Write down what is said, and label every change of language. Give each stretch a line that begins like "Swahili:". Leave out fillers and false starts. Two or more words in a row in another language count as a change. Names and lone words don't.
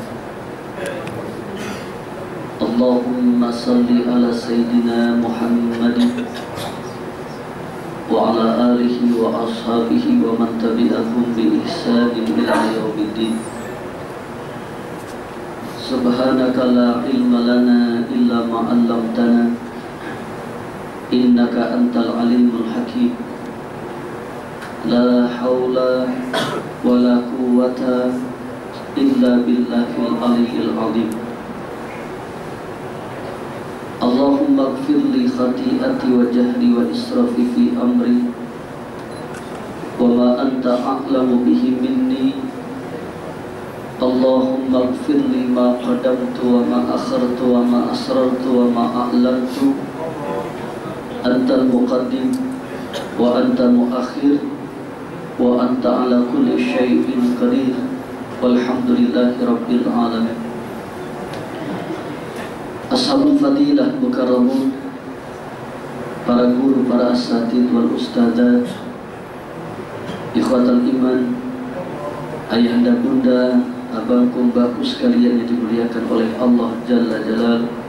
Arabic: اللهم صل على سيدنا محمد وعلى آله وأصحابه ومن تبعهم بإحسان إلى يوم الدين. سبحانك لا علم لنا إلا ما علمتنا إنك أنت العليم الحكيم. لا حول ولا قوة إلا بالله العلي العظيم. اللهم اغفر لي خطيئتي وجهلي وإسرافي في أمري وما أنت أعلم به مني. اللهم اغفر لي ما قدمت وما أخرت وما أسررت وما أعلنت. أنت المقدم وأنت المؤخر وأنت على كل شيء قدير. والحمد لله رب العالمين. أصحاب الفضيلة مكرمون,
Indonesian: para guru, para
Arabic: أساتذة والأستاذات, إخوة الإيمان,
Indonesian: ayahanda bunda, abangku, mbakku sekalian yang dimuliakan oleh Allah
Arabic: جل جلاله.